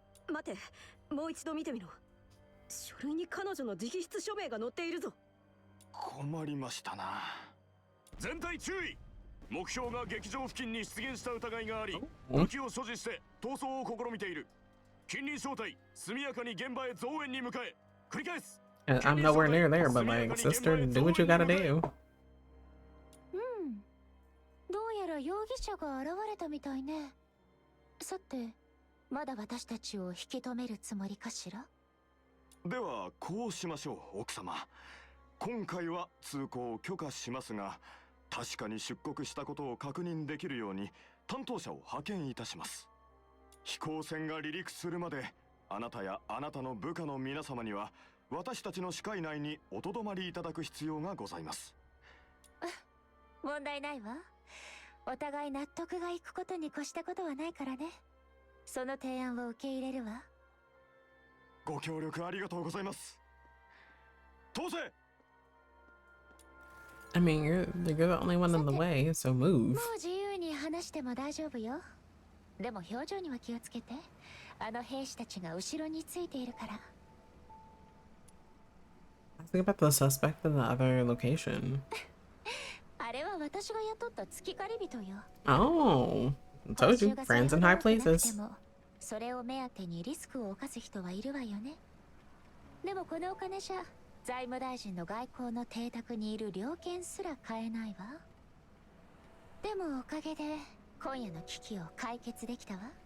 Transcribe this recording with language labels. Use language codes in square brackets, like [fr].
[ja] 待て、もう一度見てみろ。書類に彼女の直筆署名が載っているぞ。困りましたな。全体注意。目標が劇場付近に出現した疑いがあり、武器を所持して逃走を試みている。近隣小隊速やかに現場へ増援に向かえ。繰り返す。 [en] I'm nowhere near there, but like, sister, do what you gotta do. [ja] どうやら容疑者が現れたみたいね。さて、まだ私たちを引き止めるつもりかしら？ではこうしましょう、奥様。今回は通行を許可しますが、確かに出国したことを確認できるように担当者を派遣いたします。飛行船が離陸するまであなたやあなたの部下の皆様には私たちの視界内におとどまりいただく必要がございます。問題ないわ。お互い納得がいくことに越したことはないからね。その提案を受け入れるわ。ご協力ありがとうございます。通せ。 [en] I mean, you're the only one in the way, so move. [ja] もう自由に話しても大丈夫よ。でも表情には気をつけて。あの兵士たちが後ろについているから。 [en] Think about the suspect in the other location. [ja] あれは私が雇った月借り人よ。 [en] Oh, I told you, friends in high places. [ja] それを目当てにリスクを冒す人はいるわよね。でもこのお金じゃ財務大臣の外交の邸宅にいる猟犬すら買えないわ。でもおかげで今夜の危機を解決できたわ。